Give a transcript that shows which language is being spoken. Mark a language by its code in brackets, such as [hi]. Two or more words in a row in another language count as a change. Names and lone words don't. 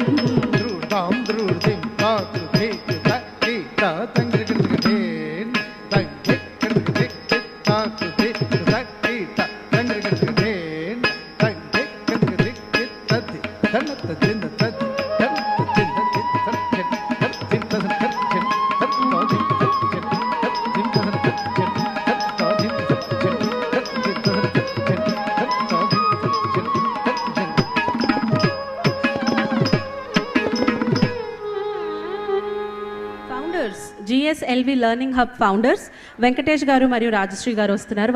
[te] द्रुदां द्रुदिं तातु धेतु धीता तंगृगृगृधेन तंगृगृगृगृ तातु धेतु धीता तंगृगृगृधेन तंगृगृगृगृ तद्धि धनत दिन तद्धि धनत दिन तद्धि तद्धि तद्धि तद्धि तद्धि జిఎస్ఎల్వి లెర్నింగ్ హబ్ ఫౌండర్స్ వెంకటేష్ గారు మరియు రాజశ్రీ గారు వస్తున్నారు.